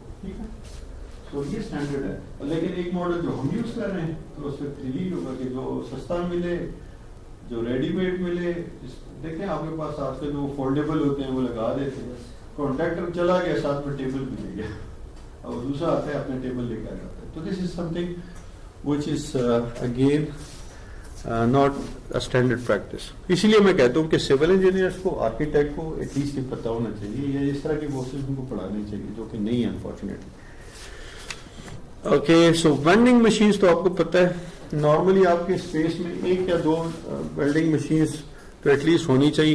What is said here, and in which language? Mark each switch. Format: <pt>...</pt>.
<ur>ٹھیک ہے, تو یہ اسٹینڈرڈ ہے. لیکن ایک ماڈل جو ہم یوز کر رہے ہیں تو اس میں ریلیز ہوگا کہ جو سستا ملے, جو ریڈی میڈ ملے. دیکھیں آپ کے پاس آج کل جو فولڈیبل ہوتے ہیں وہ لگا دیتے ہیں, کانٹریکٹر چلا گیا ساتھ میں ٹیبل بھی لے گیا, اور دوسرا آتا ہے اپنے ٹیبل لے کر جاتا ہے.</ur> <en>تو this is something which is again not a standard practice.</en> <ur>اسی لیے میں کہتا ہوں کہ سول انجینئرس کو, آرکیٹیکٹ کو ایٹ لیسٹ یہ پتہ ہونا چاہیے, یا اس طرح کی کورسز ان کو پڑھانے چاہیے, جو کہ نہیں ہے انفارچونیٹلی. اوکے, سو وینڈنگ مشینس تو آپ کو پتہ ہے نارملی آپ کے اسپیس میں 1 یا 2 ویلڈنگ مشینس تو ایٹ لیسٹ ہونی چاہیے.</ur>